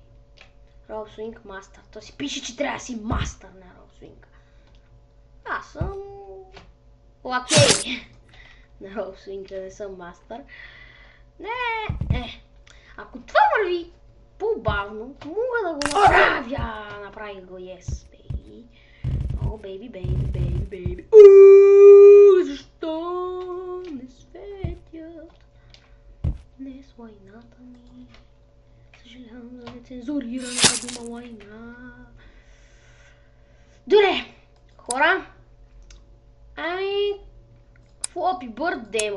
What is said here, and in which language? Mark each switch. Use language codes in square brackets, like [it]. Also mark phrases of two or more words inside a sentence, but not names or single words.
[bg] Rope Swing Master. То си пише, че трябва да си мастър на Rope Swing. Аз съм окей. На Rope Swing не съм мастър. Не. Ако това върви по-бавно, мога да го направя. Направих го, [en] yes, baby. Baby. [bg] Защо не светят днес лайната ми? Съжалявам за нецензурираната дума лайна. Добре, хора. Флопи Бърд демо.